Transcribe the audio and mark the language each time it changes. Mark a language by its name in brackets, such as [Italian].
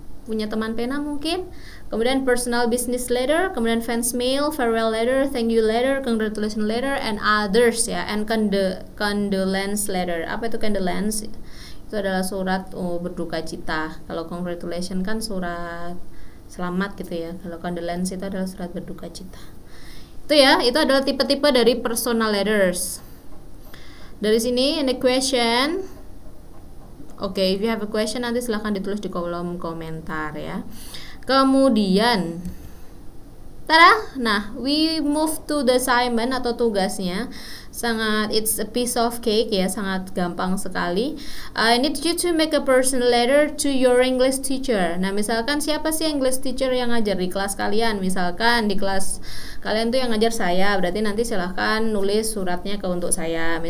[Indonesian] Punya teman pena mungkin? Kemudian personal business letter, kemudian fans mail, farewell letter, thank you letter, congratulations letter, and others ya, and condolence letter. Apa itu condolence? Itu adalah surat berduka cita. Kalau congratulations kan surat selamat gitu ya. Kalau condolence itu adalah surat berduka cita. Itu ya, itu adalah tipe-tipe dari personal letters. Dari sini [English] in the question. [Indonesian] Oke, [English] if you have a question [Indonesian] nanti silahkan ditulis di kolom komentar ya. Kemudian nah [English] we move to the assignment [Indonesian] atau tugasnya. [English] It's a piece of cake ya, [Indonesian] sangat gampang sekali. [English] I need you to make a personal letter to your English teacher. [Indonesian] Nah, misalkan siapa sih English teacher yang ngajar di kelas kalian? Misalkan di kelas kalian tuh yang ngajar saya, berarti nanti silahkan nulis suratnya untuk saya.